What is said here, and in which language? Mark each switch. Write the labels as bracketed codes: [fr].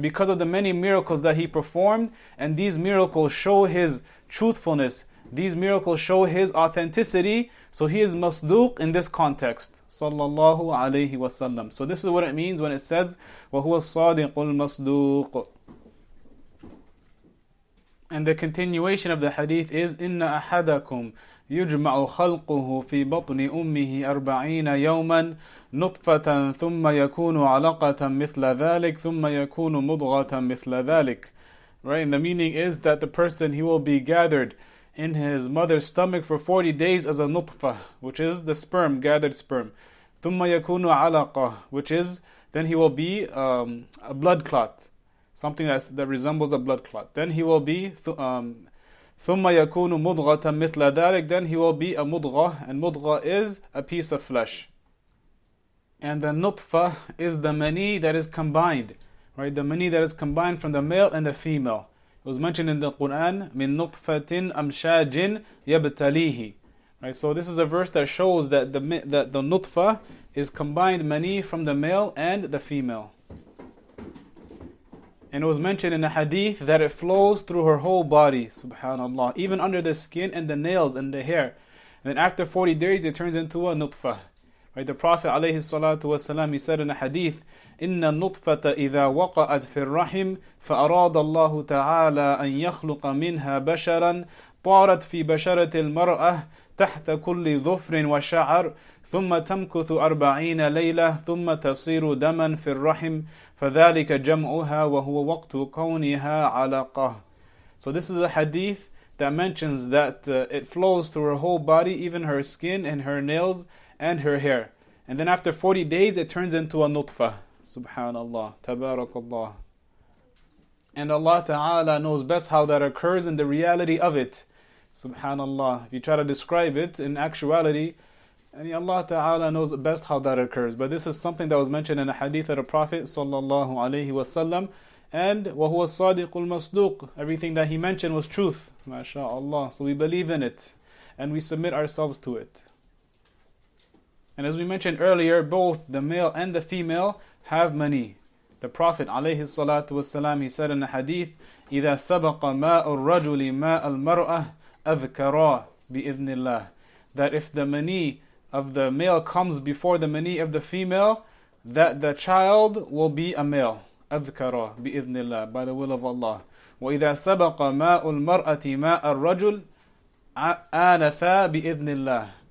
[en] Because of the many miracles that he performed, and these miracles show his truthfulness. These miracles show his authenticity, so he is masduq in this context. Sallallahu alayhi wasallam. So this is what it means when it says, [ar] وَهُوَ الصَّادِقُ الْمَصْدُوقُ. [en] And the continuation of the hadith is, [ar] إِنَّ أَحَدَكُمْ يُجْمَعُ خَلْقُهُ فِي بَطْنِ أُمِّهِ 40 يَوْمًا نُطْفَةً ثُمَّ يَكُونُ عَلَقَةً مِثْلَ ذَلِكَ ثُمَّ يَكُونُ مُضْغَةً مِثْلَ ذَلِكَ. [en] Right? And the meaning is that the person, he will be gathered in his mother's stomach for 40 days as a nutfah, which is the sperm, gathered sperm. [ar] ثُمَّ يَكُونُ عَلَقَةً, [en] which is, then he will be a blood clot. Something that resembles a blood clot. Then he will be [ar] ثُمَّ يَكُونُ مُضْغَةً مِثْلَ ذَلِكَ. [en] Then he will be a mudghah, and mudghah is a piece of flesh. And the nutfah is the mani that is combined. Right? The mani that is combined from the male and the female. It was mentioned in the Quran, [ar] مِن نُطْفَةٍ أَمْشَاجٍ يَبْتَلِيهِ. [en] Right? So this is a verse that shows that the nutfah is combined mani from the male and the female. And it was mentioned in the hadith that it flows through her whole body, subhanallah, even under the skin and the nails and the hair. And then after 40 days it turns into a nutfah. Right? The Prophet ﷺ, he said in the hadith, [ar] إِنَّ النُّطْفَةَ إِذَا وَقَعَتْ فِي الرَّحِمِ فَأَرَادَ اللَّهُ تَعَالَى أَن يَخْلُقَ مِنْهَا بَشَرًا طَارَتْ فِي بَشَرَةِ الْمَرْأَةِ تحت كل ظفر وشعر ثم تمكث 40 ليلة ثم تصير دما في الرحم فذلك جمعها وهو وقت كونها علقة. [en] So this is a hadith that mentions that it flows through her whole body, even her skin and her nails and her hair. And then after 40 days it turns into a nutfah. Subhanallah, tabarakallah. And Allah Ta'ala knows best how that occurs and the reality of it. Subhanallah. If you try to describe it in actuality, and Allah Ta'ala knows best how that occurs. But this is something that was mentioned in a hadith of the Prophet Sallallahu Alaihi Wasallam. And [ar] وَهُوَ الصَّادِقُ الْمَصْدُوقُ. [en] Everything that he mentioned was truth. MashaAllah. So we believe in it. And we submit ourselves to it. And as we mentioned earlier, both the male and the female have mani. The Prophet ﷺ, he said in the hadith, [ar] إِذَا سَبَقَ مَاءُ الرَّجُلِ مَاءَ الْمَرْأَةِ أَذْكَرَا بِإِذْنِ اللَّهِ. That if the mani of the male comes before the mani of the female, that the child will be a male. أذْكَرَا بِإِذْنِ اللَّهِ, [en] by the will of Allah. [ar] وَإِذَا سَبَقَ مَاءُ الْمَرْأَةِ مَاءَ الرَّجُلِ آنَثَا بِإِذْنِ اللَّهِ.